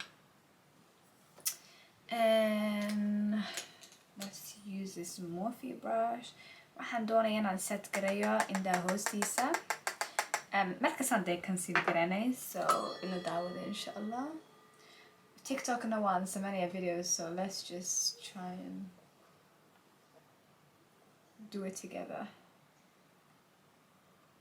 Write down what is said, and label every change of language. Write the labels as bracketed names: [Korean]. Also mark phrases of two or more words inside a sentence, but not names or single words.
[English] and let's use this Morphe brush. [Somali] waxaan doonaya inaan set gareeyo indhaha hoostiisa. markasaan dee conceal garanay, so ila daawada [Arabic] إن شاء الله. [Somali] TikTokna waan sameynaya [English] videos, so let's just try and do it together.